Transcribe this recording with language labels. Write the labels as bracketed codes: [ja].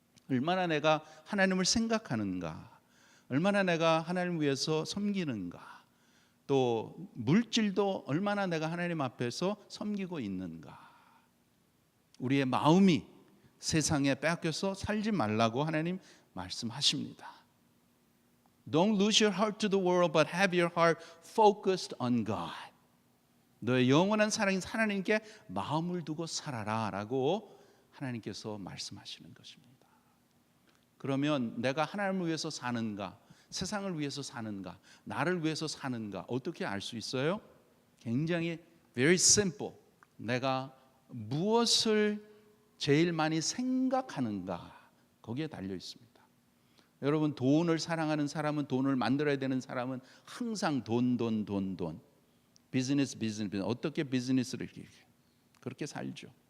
[ko] 얼마나 내가 하나님을 생각하는가? 얼마나 내가 하나님을 위해서 섬기는가? 또 물질도 얼마나 내가 하나님 앞에서 섬기고 있는가? 우리의 마음이 세상에 빼앗겨서 살지 말라고 하나님 말씀하십니다. [en] Don't lose your heart to the world, but have your heart focused on God. [ko] 너의 영원한 사랑인 하나님께 마음을 두고 살아라 라고 하나님께서 말씀하시는 것입니다. 그러면 내가 하나님을 위해서 사는가? 세상을 위해서 사는가? 나를 위해서 사는가? 어떻게 알 수 있어요? [en] 굉장히 very simple. [ko] 내가 무엇을 제일 많이 생각하는가? 거기에 달려 있습니다. 여러분 돈을 사랑하는 사람은 돈을 만들어야 되는 사람은 항상 돈. 비즈니스 어떻게 비즈니스를 이렇게 그렇게 살죠.